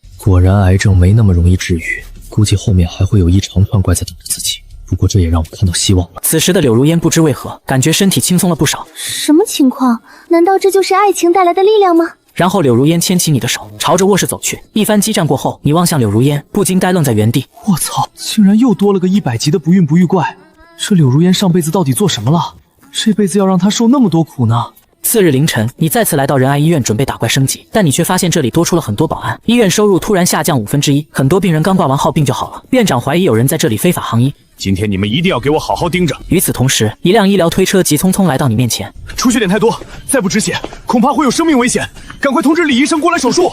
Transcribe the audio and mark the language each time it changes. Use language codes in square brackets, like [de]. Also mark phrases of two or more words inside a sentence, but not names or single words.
[zh] 果然癌症沒那麼容易治癒，估計後面還會有一長串怪在等着自己。不過這也讓我看到希望了。此時的柳如煙不知為何，感覺身體輕鬆了不少。什麼情況？難道這就是愛情帶來的力量嗎？然後柳如煙牽起你的手，朝着臥室走去。一番激戰過後，你望向柳如烟，不禁呆愣在原地。我操，竟然又多了個100級的不孕不育怪！這柳如烟上輩子到底做什麼了？這輩子要讓她受那麼多苦呢？次日凌晨，你再次來到仁愛醫院準備打怪升級，但你卻發現這裡多出了很多保安，醫院收入突然下降1/5，很多病人剛掛完號病就好了。院長懷疑有人在這裡非法行醫，今天你們一定要給我好好盯着。與此同時，一輛醫療推車急匆匆來到你面前，出血點太多，再不止血，恐怕會有生命危險，趕快通知李醫生過來手術。